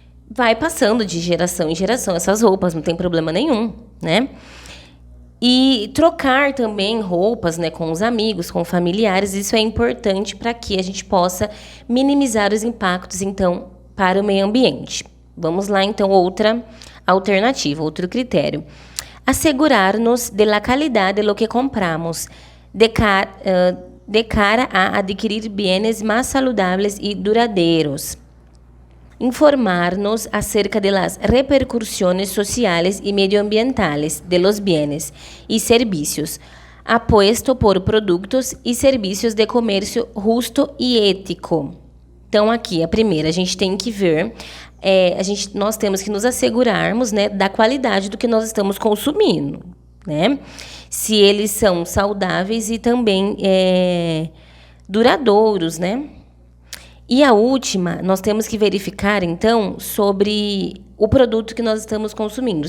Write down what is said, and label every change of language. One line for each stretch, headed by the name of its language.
Portuguese: Vai passando de geração em geração essas roupas, não tem problema nenhum, né? E trocar também roupas, né, com os amigos, com familiares, isso é importante para que a gente possa minimizar os impactos, então, para o meio ambiente. Vamos lá, então, outra alternativa, outro critério.
Spanish: Assegurar-nos de la calidad de lo que compramos, de cara a adquirir bienes más saludables y duradeiros. Informar-nos acerca de las repercusiones sociales y medioambientales de los bienes y servicios, apuesto por
Portuguese: produtos e serviços de comércio justo e ético. Então, aqui, a primeira, a gente tem que ver, nós temos que nos assegurarmos, né, da qualidade do que nós estamos consumindo, né? Se eles são saudáveis e também duradouros, né? E a última, nós temos que verificar, então, sobre o produto que nós estamos consumindo.